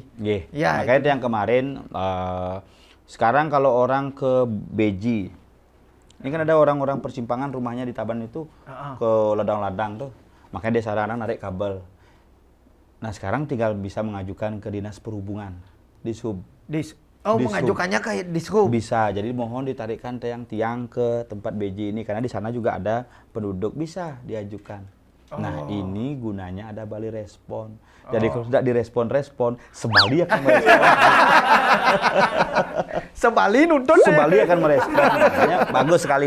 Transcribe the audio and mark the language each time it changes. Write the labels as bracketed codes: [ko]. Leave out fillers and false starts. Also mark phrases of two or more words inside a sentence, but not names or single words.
[id] Ya, makanya itu yang kemarin, sekarang kalau orang ke Beji, ini kan ada orang-orang persimpangan rumahnya di Taban itu ke ladang-ladang tuh. Makanya dia sarankan narik kabel. Nah sekarang tinggal bisa mengajukan ke Dinas Perhubungan. Dishub. Mengajukannya ke Dishub? Bisa, jadi mohon ditarikkan tiang-tiang ke tempat BJ ini. Karena di sana juga ada penduduk, bisa diajukan. Nah ini gunanya ada Bali Respon. Jadi kalau tidak direspon-respon, Sebali akan merespon. Sebali nuntut. Sebali akan merespon. Makanya bagus sekali.